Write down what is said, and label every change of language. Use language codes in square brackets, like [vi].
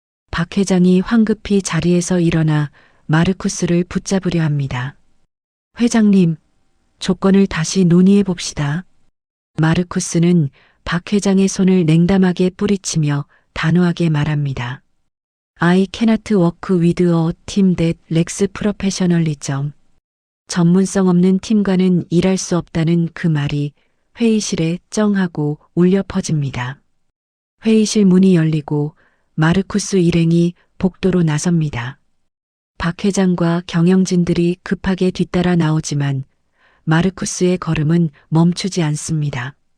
[ko] 박 회장이 황급히 자리에서 일어나 마르쿠스를 붙잡으려 합니다. 회장님, 조건을 다시 논의해 봅시다. 마르쿠스는 박 회장의 손을 냉담하게 뿌리치며 단호하게 말합니다. [en] I cannot work with a team that lacks professionalism. [ko] 전문성 없는 팀과는 일할 수 없다는 그 말이 회의실에 쩡하고 울려 퍼집니다. 회의실 문이 열리고 마르쿠스 일행이 복도로 나섭니다. 박 회장과 경영진들이 급하게 뒤따라 나오지만 마르쿠스의 걸음은 멈추지 않습니다.